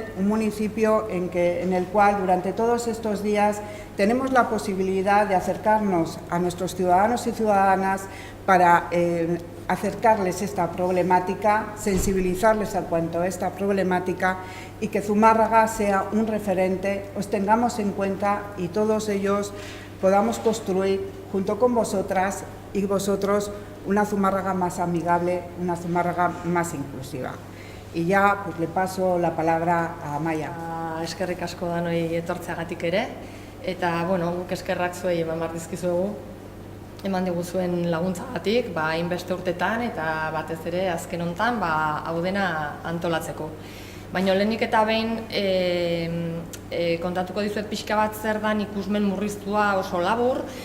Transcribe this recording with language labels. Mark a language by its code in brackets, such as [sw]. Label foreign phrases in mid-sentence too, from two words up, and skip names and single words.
[es] un municipio en el cual durante todos estos días tenemos la posibilidad de acercarnos a nuestros ciudadanos y ciudadanas para acercarles esta problemática, sensibilizarles en cuanto a esta problemática, y que Zumárraga sea un referente, os tengamos en cuenta y todos ellos podamos construir junto con vosotras y vosotros una Zumárraga más amigable, una Zumárraga más inclusiva. Y ya pues, le paso la palabra a Amaia. [eu] Eskerrik asko danoi etortzeagatik ere, eta guk eskerrak zuei eman behar dizkizuegu, eman diguzuen laguntzagatik, hainbeste urtetan eta batez ere azken hontan hau dena antolatzeko. Baina lehenik eta behin kontatuko dizuet pixka bat zer dan ikusmen murriztua oso labur.